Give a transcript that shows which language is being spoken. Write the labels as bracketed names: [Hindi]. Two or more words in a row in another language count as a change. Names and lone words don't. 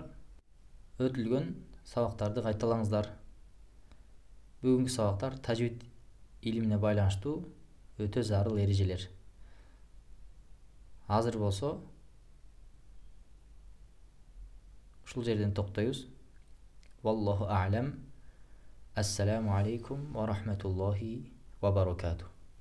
[Kyrgyz] Өтүлгөн сабактарды кайталаңыздар. Бүгүнкү сабактар тажвид илимине байланыштуу өтө зарыл эрежелер. Азыр болсо ушул жерден токтойбуз. [Arabic] والله أعلم. السلام عليكم ورحمة الله وبركاته.